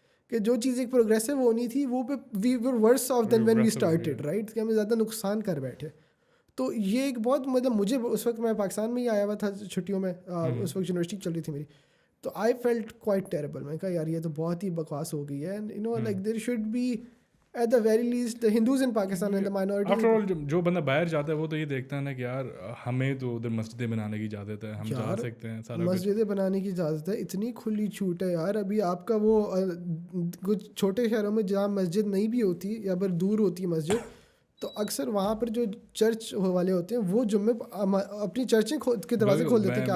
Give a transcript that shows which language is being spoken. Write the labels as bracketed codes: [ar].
[ur] کہ جو چیز ایک پروگریسو ہونی تھی وہ پہ [en] we were worse off then when we started, [ur] right, کہ ہمیں زیادہ نقصان کر بیٹھے. تو یہ ایک بہت مطلب مجھے اس وقت میں پاکستان میں ہی آیا ہوا تھا چھٹیوں میں, اس وقت یونیورسٹی چل رہی تھی میری. تو [en] I felt quite terrible. [ur] میں کہا یار یہ تو بہت ہی بکواس ہو گئی ہے. [en] You know like there should be at the very least Hindus in Pakistan and the minority. [ur] After all جو بندہ باہر جاتا ہے وہ تو یہ دیکھتا ہے نا کہ یار ہمیں تو ادھر مسجدیں بنانے کی اجازت ہے, ہم جا سکتے ہیں, سارا مسجدیں بنانے کی اجازت ہے. اتنی کھلی چھوٹ ہے یار. ابھی آپ کا وہ کچھ چھوٹے شہروں میں جہاں مسجد نہیں بھی ہوتی یا پھر دور ہوتی ہے مسجد, تو اکثر وہاں پر جو چرچ والے ہوتے ہیں وہ جمعے اپنی چرچیں کے دروازے کھول دیتے ہیں.